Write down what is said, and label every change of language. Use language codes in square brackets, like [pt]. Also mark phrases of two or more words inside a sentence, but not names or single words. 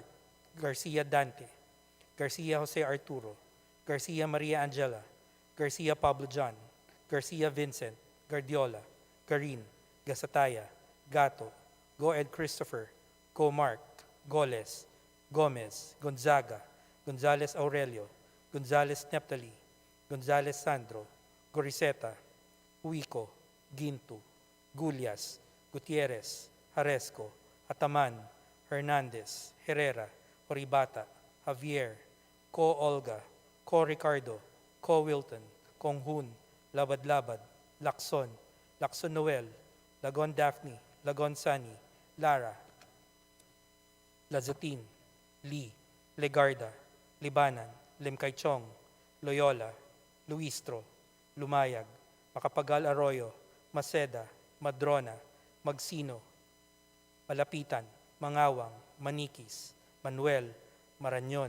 [en] Garcia Dante, Garcia Jose Arturo, Garcia Maria Angela, Garcia Pablo John, Garcia Vincent, Guardiola, Garin, Gasataya, Gato, Goed Christopher, Go Mark, Goles, Gomez, Gonzaga, Gonzales Aurelio, Gonzales Neptali, Gonzales Sandro, Goriseta, Huico, Gintu, Gullias, Gutierrez, Haresco, Ataman, Hernandez, Herrera, Oribata, Javier, Co Olga, Co Ricardo, Co Wilton, Konghun, Labad-Labad, Lacson, Lacson Noel, Lagon Daphne, Lagon Sani, Lara, Lazatin, Lee, Legarda, Libanan, Limcaychong, Loyola, Luistro, Lumayag, Macapagal Arroyo, Maceda, Madrona, Magsino, Malapitan, Mangawang, Manikis, Manuel, Marañon,